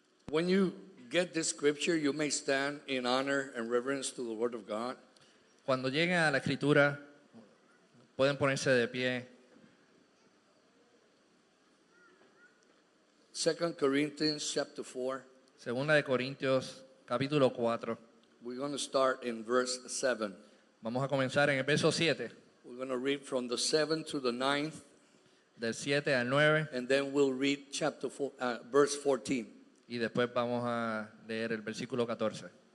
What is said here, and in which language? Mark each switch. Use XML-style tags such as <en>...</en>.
<en>When you get this scripture, you may stand in honor and reverence to the Word of God.</en> <es>Cuando lleguen a la escritura, pueden ponerse de pie.</es> <en>2 Corinthians chapter 4.</en> <es>Segunda de Corintios, capítulo 4.</es> <en>We're going to start in verse 7.</en> <es>Vamos a comenzar en el verso 7,</es> <en>We're going to read from the 7th to the 9th,</en> <es>del 7 al 9,</es> <en>and then we'll read verse 14.</en> <es>y después vamos a leer el versículo 14.</es>